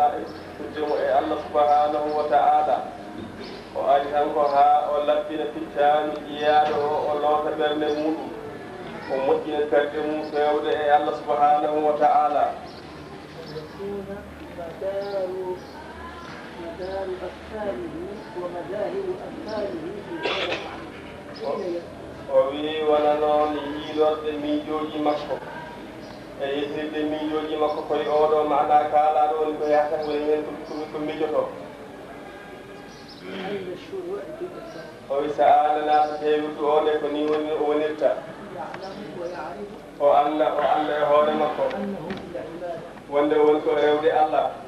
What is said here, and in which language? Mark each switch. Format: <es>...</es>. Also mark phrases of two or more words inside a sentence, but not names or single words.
<ff>e fuddemo e Allah</ff> <ar>سبحانه وتعالى</ar> <ff>o ari tan ko haa o labbina ficcani ƴiyaɗo o loota ɓernde muɗum o moƴƴina kerde mum fewde e Allah</ff> <ar>سبحانه وتعالى ومدار أفكاره ومذاهب أفكاره في هذا المعنى.</ar> <ff>o wi wona noon yiilorde miijooji makko e yettirde miijooji makko koye oɗo maɗa kaalaaɗo woni ko yahata woni hen ko miijoto o wi so an naata heewirdu o nde ko ni woni o wonirta o anda e hoore makko wonde woni ko rewde Allah</ff>